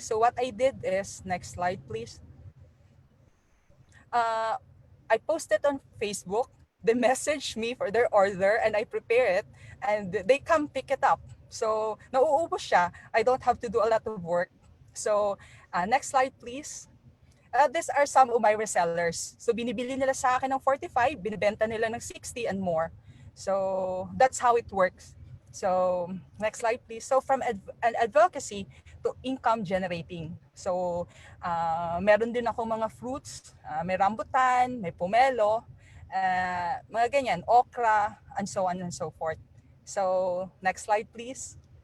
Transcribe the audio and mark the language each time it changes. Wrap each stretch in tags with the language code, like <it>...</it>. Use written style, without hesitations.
<en>So what I did is, next slide, please. I posted on Facebook. They message me for their order and I prepare it and they come pick it up.</en> <tl>So nauubos siya.</tl> <en>I don't have to do a lot of work. So next slide, please. These are some of my resellers.</en> <tl>So binibili nila sa akin ng 45, binibenta nila ng 60 and more.</tl> <en>So that's how it works. So next slide, please. So from an advocacy to income generating.</en> <tl>So meron din ako mga fruits, may rambutan, may pomelo, mga ganyan, okra, and so on and so forth.</tl> <en>So next slide, please.</en>